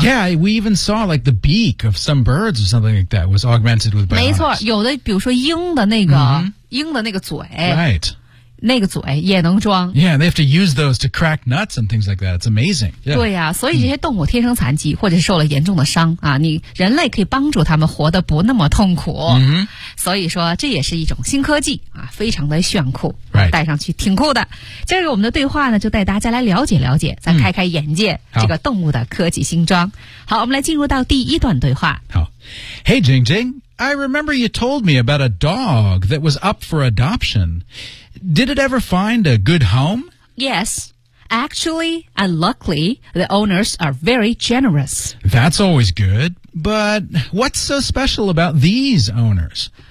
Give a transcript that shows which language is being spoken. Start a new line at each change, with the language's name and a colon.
English: yeah, we even saw like the beak of some birds or something like that was augmented with bionics
Chinese: 没错有的比如说鹰的那个、
English: mm-hmm.
Chinese: 鹰的那个嘴、
English: right.
Chinese: 那个嘴也能装
English: yeah, they have to use those to crack nuts and things like that, it's amazing、yeah.
Chinese: 对啊所以这些动物天生残疾或者受了严重的伤、啊、你人类可以帮助他们活得不那么痛苦、
English: mm-hmm.
Chinese: 所以说这也是一种新科技、啊、非常的炫酷
English: Right.
Chinese: 戴上去挺酷的。今儿我们的对话呢，就带大家来了解了解，咱开开眼界、嗯、这个动物的科技新装。好，我们来进入到第一段对话。
English: 好 Hey, Jing Jing, I remember you told me about a dog that was up for adoption. Did it ever find a good home? Yes. Actually, and luckily, the owners are very generous. That's always good. But what's so special about these owners?